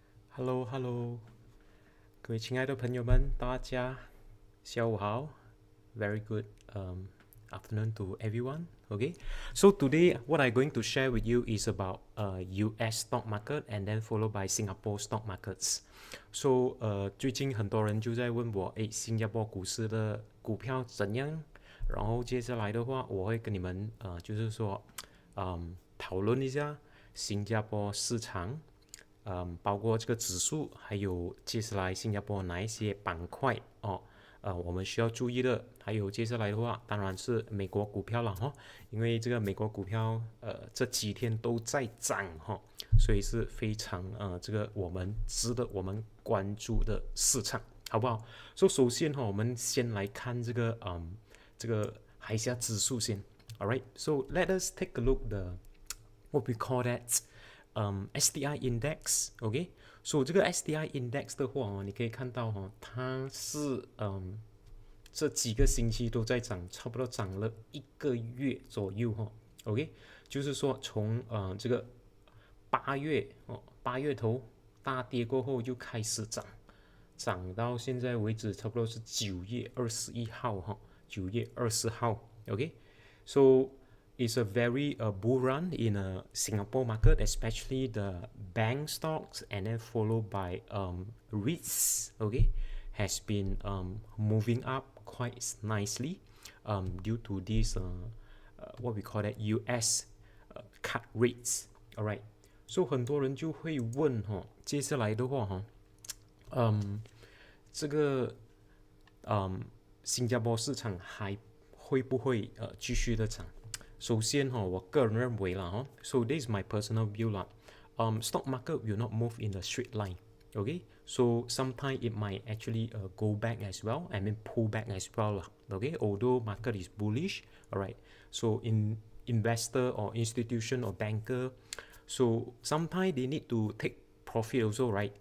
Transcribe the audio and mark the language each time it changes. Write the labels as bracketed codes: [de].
[en] Hello Hello， [zh] 各位亲爱的朋友们，大家下午好。 [en] Very good afternoon to everyone. Okay, so today what I'm going to share with you is about US stock market and then followed by Singapore stock markets. [zh] So 最近很多人就在问我，新加坡股市的股票怎样？然后接下来的话，我会跟你们就是说，讨论一下新加坡市场。包括这个指数，还有接下来新加坡哪一些板块我们需要注意的。还有接下来的话，当然是美国股票了因为这个美国股票这几天都在涨所以是非常这个我们值得我们关注的市场，好不好？所以首先我们先来看这个海峡指数先。 [en] Alright, so let us take a look the what we call that STI index，OK， [zh] 所以这个 STI index 的话你可以看到它是这几个星期都在涨，差不多涨了1个月左右OK，就是说从这个8月头大跌过后就开始涨到现在为止，差不多是9月21号9月20号 OK， [en] so it's a very bull run in a Singapore market, especially the bank stocks, and then followed by REITs. Okay, has been moving up quite nicely due to this what we call that US cut rates. [zh] Alright, so 很多人就会问接下来的话这个新加坡市场还会不会继续的涨？首先我个人认为啦 [en] so this is my personal view 啦stock market will not move in a straight line. Okay, so sometimes it might actually go back as well, I mean pull back as well okay, although market is bullish. Alright, so in investor or institution or banker, so sometimes they need to take profit also, right?